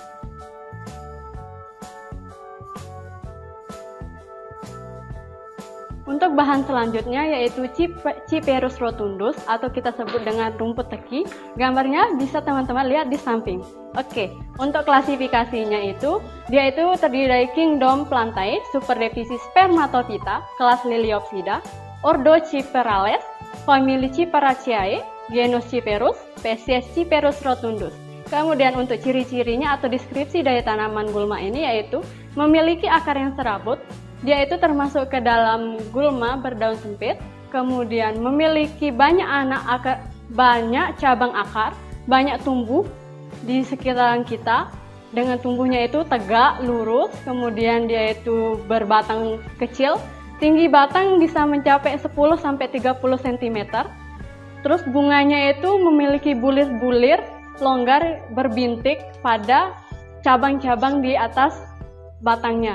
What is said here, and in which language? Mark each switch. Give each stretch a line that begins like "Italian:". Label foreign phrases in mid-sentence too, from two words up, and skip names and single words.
Indonesian: Untuk bahan selanjutnya yaitu Cyperus rotundus atau kita sebut dengan rumput teki. Gambarnya bisa teman-teman lihat di samping. Oke, untuk klasifikasinya itu, dia itu terdiri dari Kingdom Plantae, superdivisi Spermatophyta, kelas Liliopsida, ordo Cyperales, famili Cyperaceae, genus Cyperus, spesies Cyperus rotundus. Kemudian untuk ciri-cirinya atau deskripsi dari tanaman gulma ini yaitu memiliki akar yang serabut. Dia itu termasuk ke dalam gulma berdaun sempit, kemudian memiliki banyak banyak cabang akar, banyak tumbuh di sekitaran kita, dengan tumbuhnya itu tegak, lurus, kemudian dia itu berbatang kecil, tinggi batang bisa mencapai 10-30 cm, terus bunganya itu memiliki bulir-bulir, longgar, berbintik pada cabang-cabang di atas batangnya.